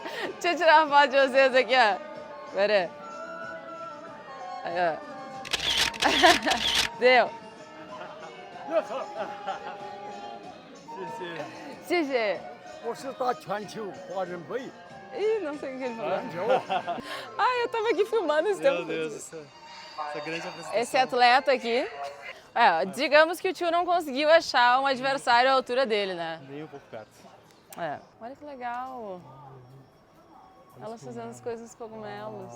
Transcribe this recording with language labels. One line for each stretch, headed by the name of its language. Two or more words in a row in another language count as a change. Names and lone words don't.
Portuguese: Deixa eu tirar uma foto de vocês aqui, ó. Pera aí. Aí, ó. Deu. Xixi.
Chinese: 我是打全球华人杯。
Portuguese: Ih, não sei o que ele falou. Ai, eu tava aqui filmando esse tempo. Meu Deus, essa grande apresentação. Esse atleta aqui. Digamos que o tio não conseguiu achar um adversário à altura dele, né? Nem um pouco perto. Olha que legal. Elas fazendo as coisas com cogumelos.